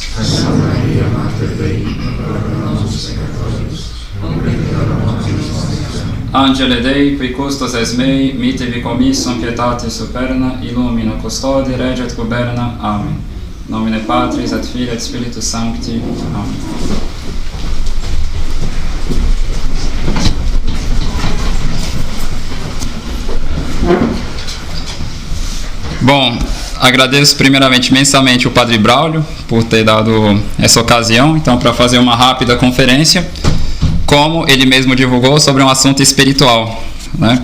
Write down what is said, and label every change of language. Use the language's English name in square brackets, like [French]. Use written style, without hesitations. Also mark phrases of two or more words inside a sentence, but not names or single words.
[Latin] Santa Maria, Mater Dei, ora pro nobis peccatoribus, nunc et hora mortis nostre. Angele Dei, qui custos es mei, mitivi commissum pietate superna, illumina, custodi, rege et guberna. Amen. Nomine Patris et Filii et Spiritus Sancti. Amen. [Portuguese] Bom, agradeço primeiramente imensamente o Padre Braulio por ter dado essa ocasião, então, para fazer uma rápida conferência, como ele mesmo divulgou, sobre um assunto espiritual, né?